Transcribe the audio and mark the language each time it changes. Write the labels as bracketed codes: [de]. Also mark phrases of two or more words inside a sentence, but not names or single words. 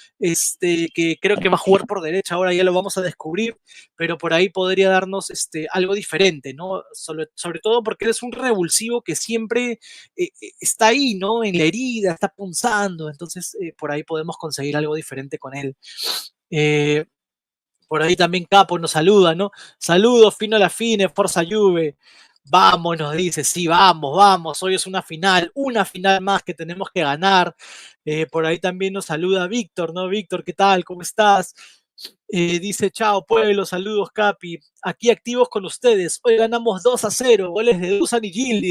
[es] Que creo que va a jugar por derecha, ahora ya lo vamos a descubrir, pero por ahí podría darnos algo diferente, ¿no? Sobre todo porque él es un revulsivo que siempre está ahí, ¿no? En la herida, está punzando, entonces por ahí podemos conseguir algo diferente con él. Eh, por ahí también Capo nos saluda, ¿no? Saludos, [it] fino a la fine, Forza Juve. [es] Vamos, nos dice, sí, vamos, vamos, hoy es una final más que tenemos que ganar. Por ahí también nos saluda Víctor, ¿no? Víctor, ¿qué tal? ¿Cómo estás? Dice: chao pueblo, saludos Capi, aquí activos con ustedes, hoy ganamos 2-0, goles de Dusan y Gildi.